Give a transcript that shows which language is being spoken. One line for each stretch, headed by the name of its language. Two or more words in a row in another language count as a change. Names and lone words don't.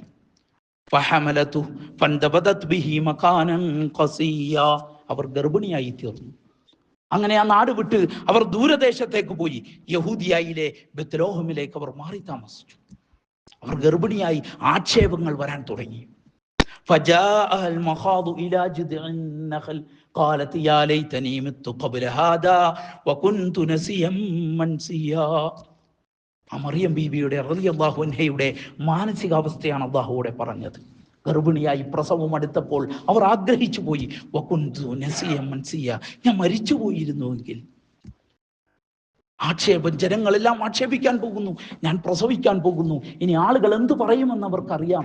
Arabic: فحملته فانتبذت به مكانا قصيا,
Malayalam: അവർ ഗർഭിണിയായി തീർന്നു. അങ്ങനെ ആ നാട് വിട്ട് അവർ ദൂരദേശത്തേക്ക് പോയി. യഹൂദിയയിലെ ബെത്ലഹേമിലേക്ക് അവർ മാറി താമസിച്ചു. അവർ ഗർഭിണിയായി, ആക്ഷേപങ്ങൾ വരാൻ തുടങ്ങി.
Arabic: فجاء المخاض إلى جذع النخل قالت يا ليتني مت قبل هذا وكنت نسيا منسيا.
Malayalam: മറിയം ബീബിയുടെ
Arabic: رضي الله عنها
Malayalam: മാനസികാവസ്ഥയാണ് അല്ലാഹുവോടെ പറഞ്ഞത്. ഗർഭിണിയായി പ്രസവം അടുത്തപ്പോൾ അവർ ആഗ്രഹിച്ചു പോയി,
Arabic: وكنت نسيا منسيا,
Malayalam: ഞാൻ മരിച്ചു പോയിരുന്നുവെങ്കിൽ, ആക്ഷേപം, ജനങ്ങളെല്ലാം ആക്ഷേപിക്കാൻ പോകുന്നു, ഞാൻ പ്രസവിക്കാൻ പോകുന്നു, ഇനി ആളുകൾ എന്ത് പറയുമെന്ന് അവർക്കറിയാം.